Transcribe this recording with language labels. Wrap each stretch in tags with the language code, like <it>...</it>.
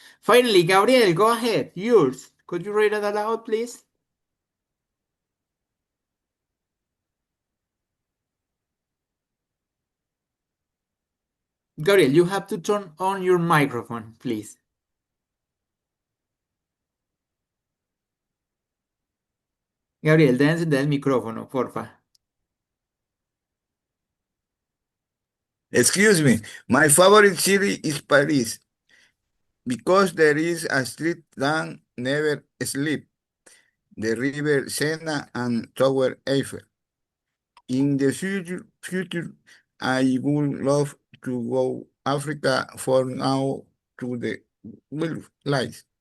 <en>Finally, Gabriel, go ahead. Yours. Could you read it aloud, please? Gabriel, you have to turn on your microphone, please.</en> <es>Gabriel, debe encender el micrófono, porfa.</es> <en>Excuse me. My favorite city is Paris because there is a street that never sleep. The river Sena and Tower Eiffel. In the future, I would love to go Africa for now to the wildlife.</en>